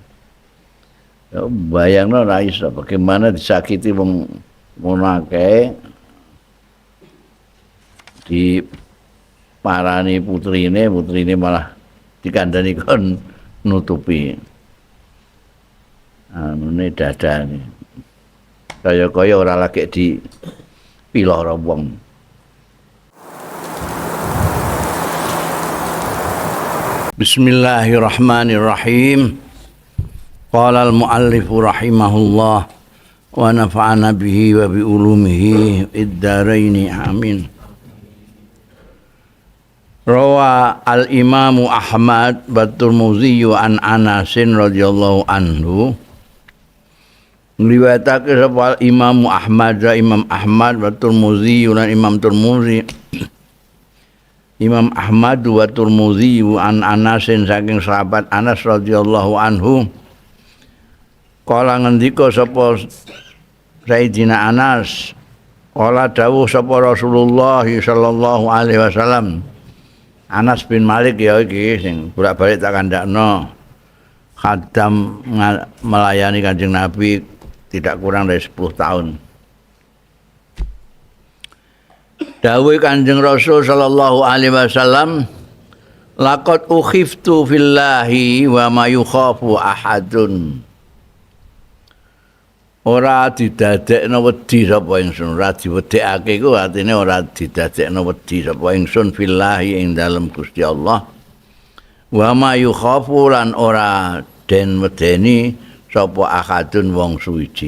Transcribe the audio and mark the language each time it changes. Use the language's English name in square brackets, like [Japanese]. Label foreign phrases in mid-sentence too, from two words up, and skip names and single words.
[Javanese] Ya, bayangno ra iso bagaimana disakiti wong ngono akeh di parani putrine malah dikandani kon nutupi anune dadane. Kaya-kaya ora lagi di piloro wong. [Arabic] بسم الله الرحمن الرحيم. قال المؤلف رحمه الله ونفعنا به وبعلومه في الدارين آمين. روى الإمام أحمد والترمذي عن أنس رضي الله عنه. [Javanese] Ngriwayatake sapa Imam Ahmad wa Tirmidzi lan Imam Tirmidzi Imam Ahmad wa Tirmidzi an Anas saking sahabat Anas [Arabic] رضي الله عنه [Javanese] kala ngendika sapa Sayyidina Anas kala dawuh sapa Rasulullah [Arabic] صلى الله عليه وسلم. [Javanese] Anas bin Malik ya iki sing bolak-balik tak kandakno khadam melayani Kanjeng Nabi [Indonesian] tidak kurang dari [Javanese] 10 tahun. Dawuh Kanjeng Rasul [Arabic] صلى الله عليه وسلم لقد أخفت في الله وما يخاف أحد. [Javanese] Ora didadekno wedi sapa ingsun, ora diwedekake iku artine ora didadekno wedi sapa ingsun fillahi ing dalem Gusti Allah. [Arabic] وما يخاف [Javanese] lan ora den wedeni sapa ahadun wong suwiji.